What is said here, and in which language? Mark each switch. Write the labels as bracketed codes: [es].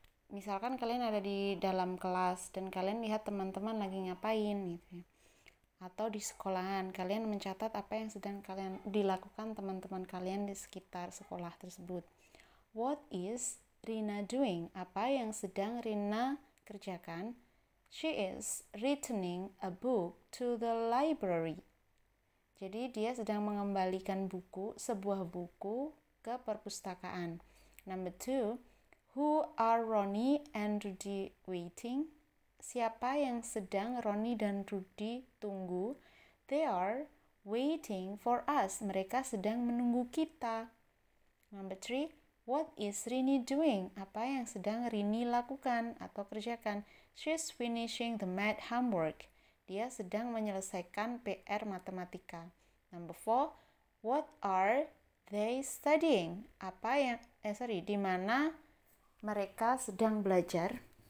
[id] Misalkan kalian ada di dalam kelas dan kalian lihat teman-teman lagi ngapain gitu ya. Atau di sekolahan kalian mencatat apa yang sedang kalian dilakukan teman-teman kalian di sekitar sekolah tersebut. [en] What is Rina doing? [id] Apa yang sedang Rina kerjakan? [en] She is returning a book to the library. [id] Jadi dia sedang mengembalikan sebuah buku ke perpustakaan. [en] Number 2, who are Ronnie and Rudy waiting? [id] Siapa yang sedang Ronnie dan Rudy tunggu? [en] They are waiting for us. [id] Mereka sedang menunggu kita. [en] Number 3, what is Rini doing? [id] Apa yang sedang Rini lakukan atau kerjakan? [en] She's finishing the math homework. [id] Dia sedang menyelesaikan PR matematika. [en] Number 4, what are they studying? [id] Di mana mereka sedang belajar?